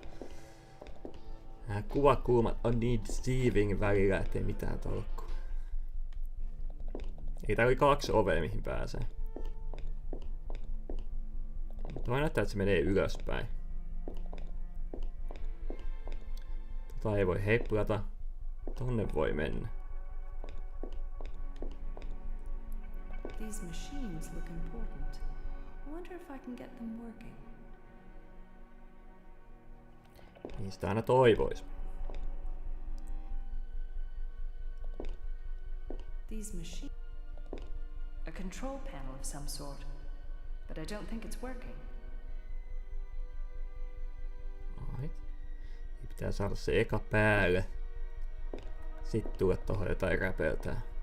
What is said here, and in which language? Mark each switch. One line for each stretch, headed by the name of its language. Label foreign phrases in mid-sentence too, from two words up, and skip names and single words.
Finnish: Nämä kuvakulmat on niin deceiving välillä, ettei mitään tolkkua. Ei tää oli 2 ovea mihin pääsee. Toi näyttää, että se menee ylöspäin. Tota ei voi heippulata. Tonne voi mennä.
English: These machines look important. I wonder if I can get them working.
Finnish: Niistä aina toivois.
English: These machines. A control panel of some sort. But I don't think it's working. Right.
Finnish: Pitää saada se eka päälle. Sitten tulla tohon jotain räpeltää.